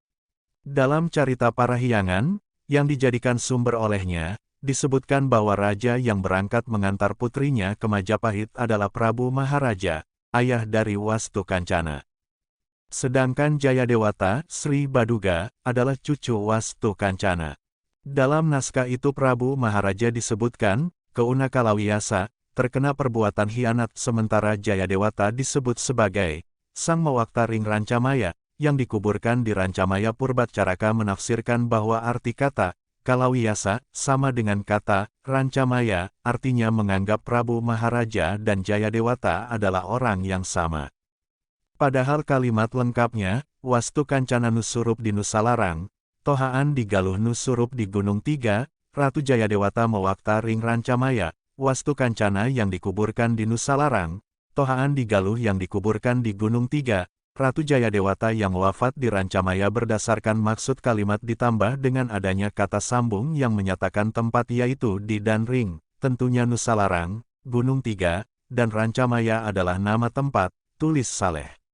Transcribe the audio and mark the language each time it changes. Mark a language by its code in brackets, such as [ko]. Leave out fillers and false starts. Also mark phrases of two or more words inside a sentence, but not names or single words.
[id] Dalam Carita Parahyangan, yang dijadikan sumber olehnya, disebutkan bahwa raja yang berangkat mengantar putrinya ke Majapahit adalah Prabu Maharaja, ayah dari Wastu Kancana. Sedangkan Jayadewata, Sri Baduga, adalah cucu Wastu Kancana. Dalam naskah itu Prabu Maharaja disebutkan, [su] keuna kalawiyasa, [id] terkena perbuatan hianat, sementara Jayadewata disebut sebagai [su] sang mawakta ring Rancamaya, [id] yang dikuburkan di Rancamaya. Purbacaraka menafsirkan bahwa arti kata Kalawiyasa, sama dengan kata Rancamaya, artinya menganggap Prabu Maharaja dan Jayadewata adalah orang yang sama. Padahal kalimat lengkapnya, [su] Wastu Kancana Nusurup di Nusalarang, Tohaan di Galuh Nusurup di Gunung Tiga, Ratu Jayadewata mewakta ring Rancamaya, [id] Wastu Kancana yang dikuburkan di Nusalarang, Tohaan di Galuh yang dikuburkan di Gunung Tiga, Ratu Jayadewata yang wafat di Rancamaya berdasarkan maksud kalimat ditambah dengan adanya kata sambung yang menyatakan tempat yaitu di dan ring, tentunya Nusalarang, Gunung Tiga, dan Rancamaya adalah nama tempat, tulis Saleh.